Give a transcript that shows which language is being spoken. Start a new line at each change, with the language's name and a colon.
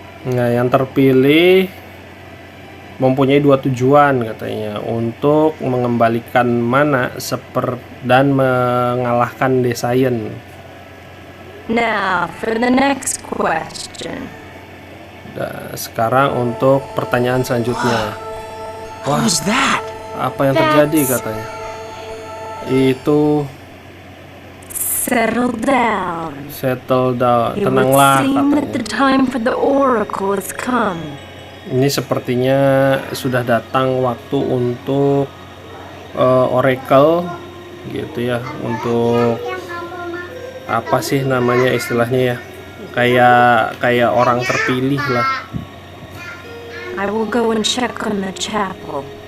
Indonesian: Nah, yang terpilih mempunyai dua tujuan katanya, untuk mengembalikan mana dan mengalahkan Desian.
English: Now for the next question.
Indonesian: Sekarang untuk pertanyaan selanjutnya.
English: What was that?
Indonesian: Apa yang terjadi katanya? Itu
English: settle down.
Indonesian: Tenanglah katanya.
English: The time for the oracle has come.
Indonesian: Ini sepertinya sudah datang waktu untuk oracle gitu ya, untuk apa sih namanya istilahnya ya, kayak orang terpilih lah.
English: I will go and check on the chapel.